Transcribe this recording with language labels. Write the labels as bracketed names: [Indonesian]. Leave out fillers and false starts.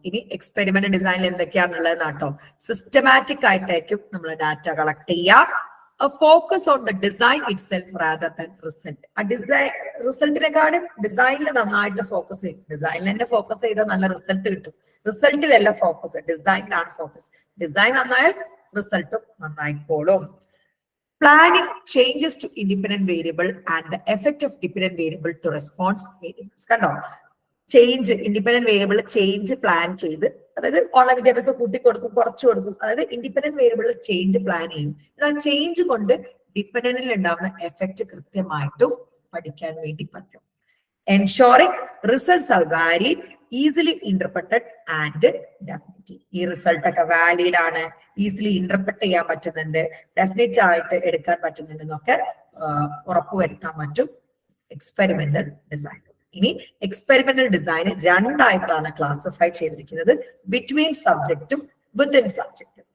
[Malayalam] ഇനി എക്സ്പെരിമെന്റ് ഡിസൈനിൽ എന്തൊക്കെയാണുള്ളത് നാട്ടോ, സിസ്റ്റമാറ്റിക് ആയിട്ടായിരിക്കും നമ്മൾ ഡാറ്റ കളക്ട് ചെയ്യുക. [English] Focus on the design itself rather than result. [Malayalam] ആ ഡിസൈൻ റിസൾട്ടിനെക്കാളും ഡിസൈനിൽ നന്നായിട്ട് ഫോക്കസ് ചെയ്യും. ഡിസൈനിൽ തന്നെ ഫോക്കസ് ചെയ്താൽ നല്ല റിസൾട്ട് കിട്ടും. റിസൾട്ടിലല്ല ഫോക്കസ്, ഡിസൈനിലാണ് ഫോക്കസ്. ഡിസൈൻ നന്നായാൽ റിസൾട്ടും നന്നായിക്കോളും. [English] Planning changes to independent variable and the effect of dependent variable to response variables. [Malayalam] കണ്ടോ, change independent variable change plan ചെയ്ത്, അതായത് ഓൺലൈൻ വിദ്യാഭ്യാസം കൂട്ടി കൊടുക്കും കുറച്ചു കൊടുക്കും, അതായത് ഇൻഡിപെൻഡന്റ് വേരിയബിൾ ചേഞ്ച് പ്ലാൻ ചെയ്യും. ആ ചേഞ്ച് കൊണ്ട് ഡിപെൻഡന്റിൽ ഉണ്ടാവുന്ന എഫക്ട് കൃത്യമായിട്ടും പഠിക്കാൻ വേണ്ടി പറ്റും. [English] Ensuring results are varied, easily interpreted and definite. [Malayalam] ഈ റിസൾട്ട് ഒക്കെ വാലിഡ് ആണ്, ഈസിലി ഇന്റർപ്രറ്റ് ചെയ്യാൻ പറ്റുന്നുണ്ട്, ഡെഫിനറ്റ് ആയിട്ട് എടുക്കാൻ പറ്റുന്നുണ്ട് എന്നൊക്കെ ഉറപ്പുവരുത്താൻ പറ്റും എക്സ്പെരിമെന്റൽ ഡിസൈൻ. ഇനി എക്സ്പെരിമെന്റൽ ഡിസൈൻ രണ്ടായിട്ടാണ് ക്ലാസിഫൈ ചെയ്തിരിക്കുന്നത്, ബിറ്റ്വീൻ സബ്ജക്റ്റും വിത്തിൻ സബ്ജക്റ്റും.